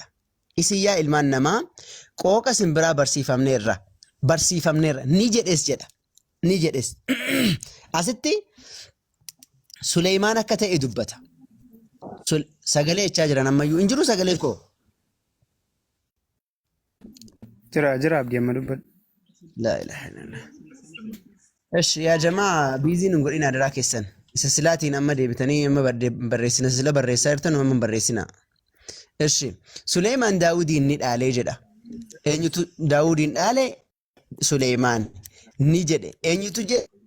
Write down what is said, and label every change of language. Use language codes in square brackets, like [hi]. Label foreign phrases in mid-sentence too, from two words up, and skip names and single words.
[om] Isin yaa ilmaan namaa qooqa simbiraa barsiifamneerra ni jedhes jedha. Ni jedhes. Asitti Suleemaan akka ta'e dubbata. Sagalee jechaa jiran ammayyuu hin jiru sagaleen koo. Jira abdii amma dubbadhu. [ar] لا إله إلا الله. [om] Eshi yaa jamaa biiziin hin godhin adaraa keessan. Isa silaatiin amma deebitanii amma barreessina sila barreessaa jirtan amma barreessina. Eshi Suleemaan Daawudiin ni dhaalee jedha. Eenyutu Daawudiin dhaale? Suleemaan ni jedhe. Eenyutu jedhe?